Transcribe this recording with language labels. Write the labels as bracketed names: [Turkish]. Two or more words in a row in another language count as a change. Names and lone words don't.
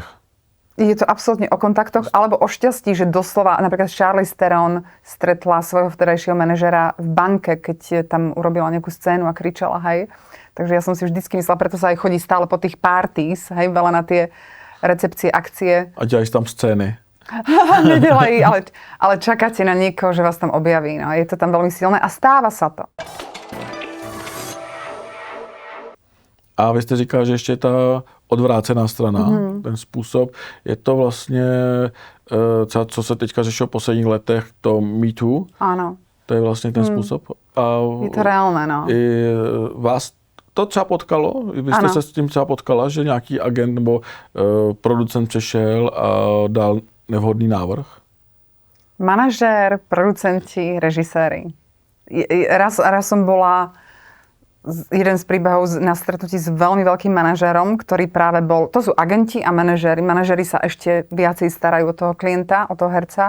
[Slovak] Je to absolútne o kontaktoch, alebo o šťastí, že doslova napríklad Charlize Theron stretla svojho vtedajšieho manažera v banke, keď tam urobila nejakú scénu a kričala, hej. Takže ja som si vždycky myslela, preto sa aj chodí stále po tých parties, hej, veľa na tie recepcie, akcie. [Czech] A děláš tam scény. [Slovak] Nedelaj, ale čakáte na niekoho, že vás tam objaví. No. Je to tam veľmi silné a stáva sa to. [Czech] A vy jste říkal, že ještě ta odvrácená strana, ten způsob, je to vlastně, co se teďka řešilo v posledních letech, to Me Too. [Slovak] Áno. [Czech] To je vlastně ten způsob. A je to reálné, no. I vás to třeba potkalo? Vy jste se s tím třeba potkala, že nějaký agent nebo producent přešel a dal nevhodný návrh? [Slovak] Manažér, producenti, režiséri. Raz som bola jeden z príbehov na stretnutí s veľmi veľkým manažérom, ktorý práve bol... To sú agenti a manažéri. Manažéri sa ešte viacej starajú o toho klienta, o toho herca.